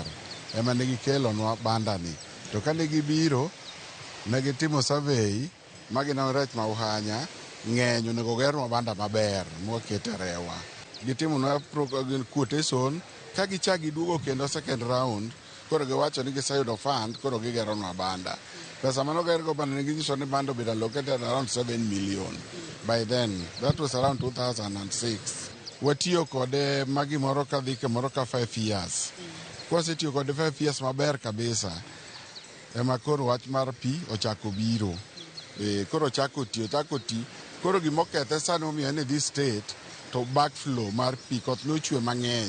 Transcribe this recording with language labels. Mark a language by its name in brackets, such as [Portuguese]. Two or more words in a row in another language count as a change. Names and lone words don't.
[Luo (Kenya and Tanzania)] Ema ne gikelo nwa banda ni. To ka ne gibiro, ne gitimo survey magineno rech ma Uhanya ng'eny onego gernwa banda maber mwakete rewa. Gitimo nwa quotation ka gichak giduogo kendo [English] second round. [Luo (Kenya and Tanzania)] Koro giwacho ni giseyudo fund, koro gigero nwa banda. Pesa manogergo banda ne ginyiso ni banda obedo [English] allocated around 7 million. By then, that was around 2006. [Luo (Kenya and Tanzania)] Watiyo kode magimoro ka dhi kamoro ka 5 years. Kwasetiyo kode 5 years maber kabisa. Ema koro wach mar pi ochako biro. Koro chako ti. Koro gimokethe sani omiyo ni [English] this state to backflow [Luo (Kenya and Tanzania)] mar pi koth nochwe mang'eny.